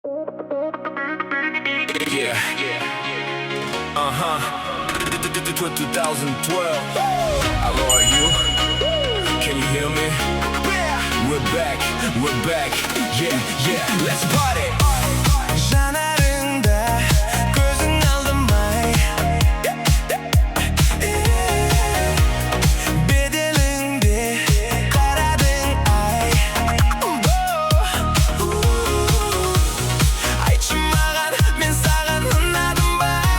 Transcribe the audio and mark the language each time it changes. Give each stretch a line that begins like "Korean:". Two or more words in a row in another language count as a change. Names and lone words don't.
English: Yeah. Uh-huh. 2012. Hello, are you? Can you hear me? We're back, we're back. Yeah, yeah, let's party.
Kazakh: Жанарыңда көзің алдымай, беделіңде қарадың ай. Айтшы маған, мен саған ұнадым ба?